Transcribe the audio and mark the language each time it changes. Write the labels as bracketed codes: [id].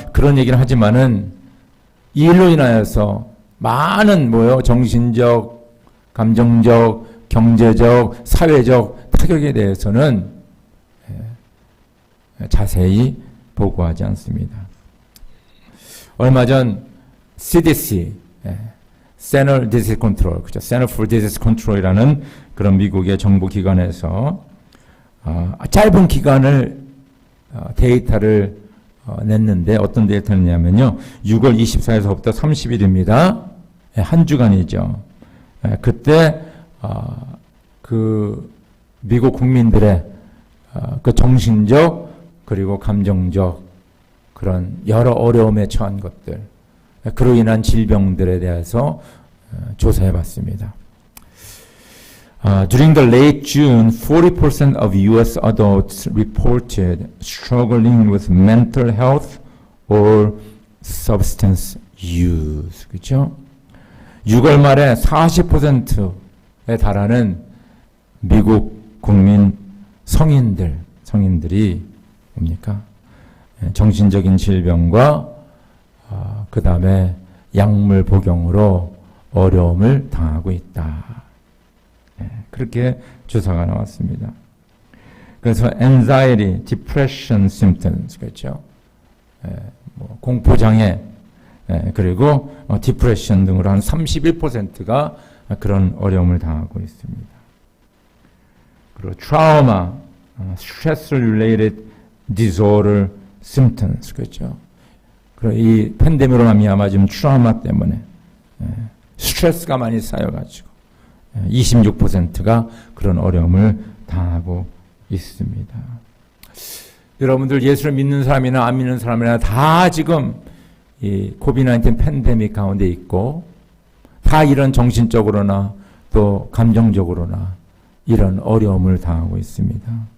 [ko] 그런 얘기를 하지만은 이 일로 인하여서 많은 정신적, 감정적, 경제적, 사회적 타격에 대해서는 자세히 보고하지 않습니다. 얼마 전 CDC, Center Disease Control, 그죠? Center for Disease Control이라는 그런 미국의 정부기관에서 짧은 기간을 데이터를 냈는데 어떤 데이터를 냈냐면요. 6월 24일서부터 30일입니다. 한 주간이죠. 그때 그 미국 국민들의 그 정신적 그리고 감정적 그런 여러 어려움에 처한 것들, 그로 인한 질병들에 대해서 조사해 봤습니다. [en] During the late June, 40% of U.S. adults reported struggling with mental health or substance use. [ko] 그렇죠? 6월 말에 40%에 달하는 미국 국민 성인들이 뭡니까? 정신적인 질병과 그 다음에 약물 복용으로 어려움을 당하고 있다. 그렇게 조사가 나왔습니다. 그래서 [en] anxiety, depression symptoms, [ko] 그렇죠? 공포장애, 그리고 depression 등으로 한 31%가 그런 어려움을 당하고 있습니다. [en] 그리고 trauma, stress-related disorder symptoms, [ko] 그렇죠? 그리고 이 팬데믹으로 말미암아 지금 트라우마 때문에 스트레스가 많이 쌓여가지고 26%가 그런 어려움을 당하고 있습니다. 여러분들 예수를 믿는 사람이나 안 믿는 사람이나 다 지금 이 코비드-19 팬데믹 가운데 있고 다 이런 정신적으로나 또 감정적으로나 이런 어려움을 당하고 있습니다.